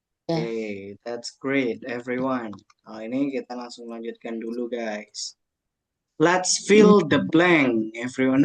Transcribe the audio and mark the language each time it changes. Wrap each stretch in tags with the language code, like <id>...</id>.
<en>Oke, that's great everyone.</en> <id>Nah, ini kita langsung lanjutkan dulu guys.</id> <en>Let's fill the blank everyone.</en>